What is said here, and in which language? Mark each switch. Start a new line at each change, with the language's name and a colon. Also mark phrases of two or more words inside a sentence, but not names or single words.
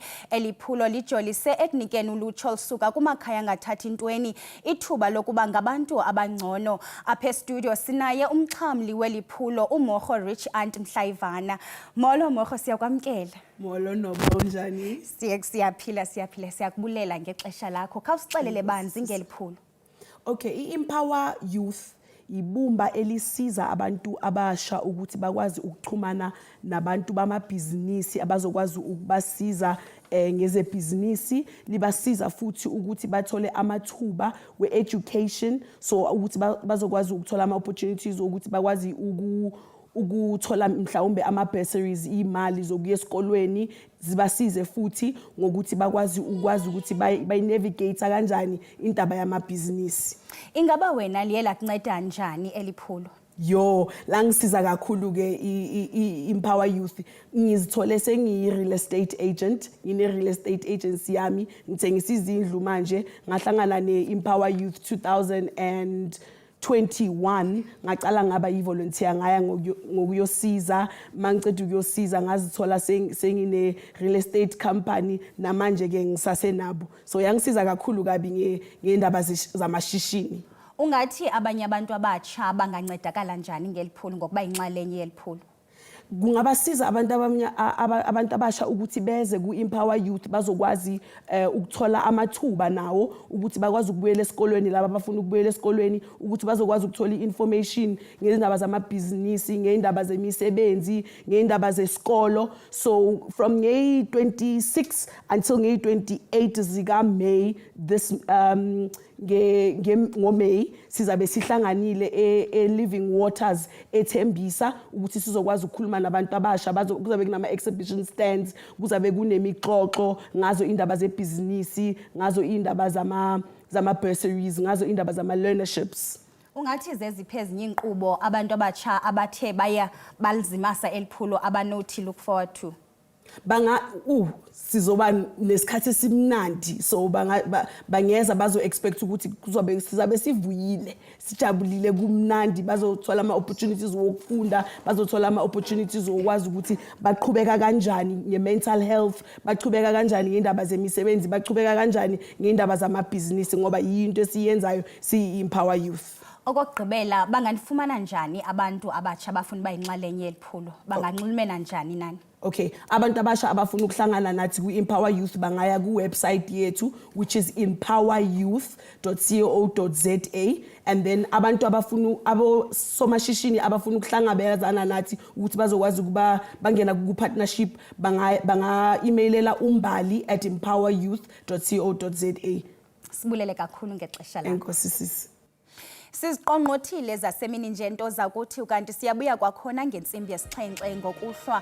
Xhosa: Eliphulo lijolise ekunikeni ulutsha olusuka kumakhaya angathathi ntweni ithuba lokuba ngabantu abangcono. Apha estudio sinaye umxhamli weliphulo uMorho Rich Ant Mhlayivana. Molo Morho, siyakwamkela. Molo Nobo, njani? Siyaphila siyakubulela ngexesha lakho. Khawusixelele banzi ngeliphulo.
Zulu: Okay, i-Empower Youth ibumba elisiza abantu abasha ukuthi bakwazi ukuxhumana nabantu bamabhizinisi abazokwazi ukubasiza ngezebhizinisi, libasiza futhi ukuthi bathole amathuba we-education, so ukuthi bazokwazi ukuthola ama-opportunities ukuthi bakwazi ukuthola mhlawumbe ama-bursaries, imali zokuya esikolweni, zibasize futhi ngokuthi bakwazi ukuthi bay-navigate kanjani indaba yamabhizinisi.
Xhosa: Ingaba wena liye lakunceda njani eliphulo?
Zulu: Yo, la ngisiza kakhulu ke i-Empower Youth. Ngizithole sengiyi-
English: real estate agent,
Zulu: ngine-
English: real estate agency
Zulu: yami, ngithengisa izindlu manje, ngahlangana ne-Empower Youth 2021 ngacala ngaba yi-volunteer ngaya ngokuyosiza, mangiceda ukuyosiza ngazithola sengine
English: real estate company
Zulu: namanje ke ngisasenabo, so yangisiza kakhulu kabi ngendaba zamashishini.
Xhosa: Ungathi abanye abantu abatsha bangancedakala njani ngeliphulo ngokuba inxalenye yeliphulo?
Zulu: Kungabasiza abantu abasha ukuthi beze ku-Empower Youth bazokwazi ukuthola amathuba nawo ukuthi bakwazi ukubuyela esikolweni, laba abafuna ukubuyela esikolweni ukuthi bazokwazi ukuthola i-information ngendaba zamabhizinisi, ngendaba zemisebenzi, ngendaba zesikolo.
English: So from
Zulu: nge-26 until nge-28 zika May this ngoMeyi sizabe sihlanganile e-Living Waters eThembisa ukuthi sizokwazi ukukhuluma nabantu abasha. Kuzabe kunama-
English: exhibition stands,
Zulu: kuzabe kunemixoxo ngazo indaba zebhizinisi, ngazo indaba zama-bursaries, ngazo indaba zama-learnerships.
Xhosa: Ungathi zeziphi ezinye inkqubo abantu abatsha abathe balizimasa eliphulo abanothi
English: look forward to?
Zulu: Sizoba nesikhathi esimnandi, so bangeza bazo-expect ukuthi sizabe sivuyile, sijabulile, kumnandi, bazothola ama-opportunities wokufunda, bazothola ama-opportunities wokwazi ukuthi baqhubeka kanjani nge-
English: mental health,
Zulu: baqhubeka kanjani ngendaba zemisebenzi, baqhubeka kanjani ngendaba zamabhizinisi ngoba yinto esiyenzayo siyi-Empower Youth.
Xhosa: Okugqibela, banganifumana njani abantu abatsha abafuna uba yinxalenye yeliphulo? Banganxulumena njani nani?
Zulu: Okay, abantu abasha abafuna ukuhlangana nathi ku-Empower Youth bangaya ku-website yethu
English: which is
Zulu: empoweryouth.co.za,
English: and then
Zulu: abantu abosomashishini abafuna ukuhlangabezana nathi ukuthi bazokwazi ukuba bangena ku-partnership banga-emailela umbali@empoweryouth.co.za.
Xhosa: Sibulele kakhulu ngexesha lakho. Enkosi sisi. Siziqongqothile zasemini nje nto zakuthi ukanti siyabuya kwakhona ngentsimbi yesixhenxe ngokuhlwa.